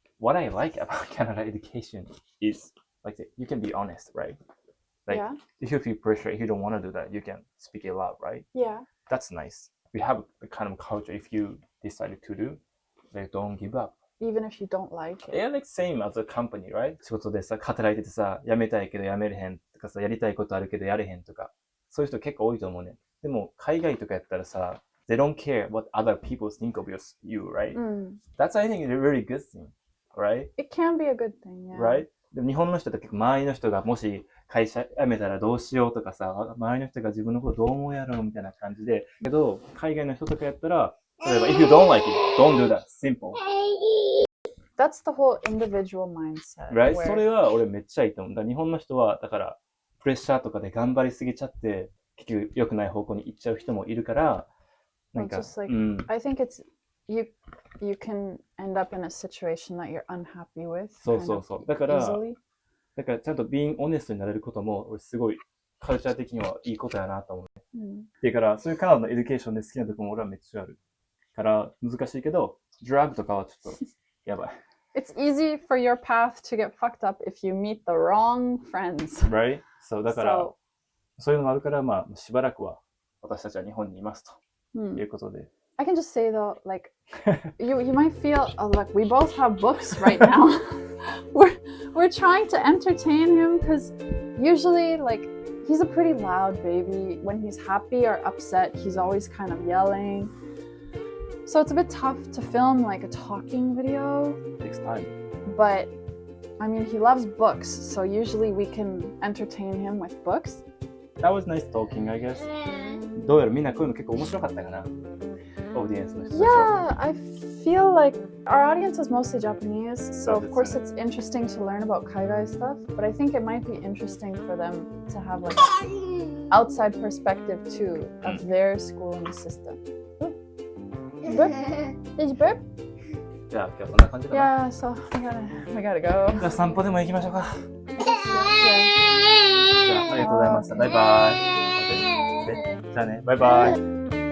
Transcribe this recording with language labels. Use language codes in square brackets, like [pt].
[en] what I like about Canada education is like you can be honest, right? Like if you feel pressure, if you don't want to do that, you can speak it out, right? Yeah. That's nice. We have a kind of culture. If you decided to do, like don't give up. Even if you don't like it. Yeah, like same as a company, right? [ja] 仕事でさ、働いててさ、辞めたいけど辞めれへんとかさ、やりたいことあるけどやれへんとか、そういう人結構多いと思うね。でも海外とかやったらさ、 [en] they don't care what other people think of you, right? That's I think a really good thing, right? It can be a good thing, yeah. Right? [ja] でも日本の人って結構周りの人がもし会社辞めたらどうしようとかさ、周りの人が自分のことどう思うやろうみたいな感じで、けど海外の人とかやったら、例えば [en] if you don't like it, don't do that. Simple. That's the whole individual mindset. Right? [ja] それは俺めっちゃいいと思う。だから日本の人はだからプレッシャーとかで頑張りすぎちゃって結局良くない方向に行っちゃう人もいるから、なんか、 [en] just like, I think it's you can end up in a situation that you're unhappy with. [ja] そうそうそう。だからちゃんと [en] being honest [ja] になれることも俺すごいカルチャー的にはいいことやなと思う。だからそういうカナダのエデュケーションで好きなところも俺はめっちゃあるから難しいけど、ドラッグとかはちょっとやばい。 [en] It's easy for your path to get fucked up if you meet the wrong friends. Right? [ja] そうだからそういうのがあるからまあしばらくは私たちは日本にいますということで。 [en] I can just say though, like you might feel like we both have books right now. we're trying to entertain him because usually like he's a pretty loud baby. When he's happy or upset, he's always kind of yelling. So it's a bit tough to film like a talking video. It takes time. But I mean, he loves books, so usually we can entertain him with books. That was nice talking, I guess. [ja] どうやらみんなこういうの結構面白かったかな。オーディエンスの人たちは。 [en] Yeah, I feel like our audience is mostly Japanese, so of course it's interesting to learn about Kaigai stuff, but I think it might be interesting for them to have like an outside perspective too of their schooling system. Burp? Did you burp? [ja] じゃあ今日そんな感じかな。 [en] Yeah, so we gotta go. [ja] じゃあ散歩でも行きましょうか。 [en] Yeah. [ja] じゃあありがとうございました。バイバイ。じゃあね、バイバイ。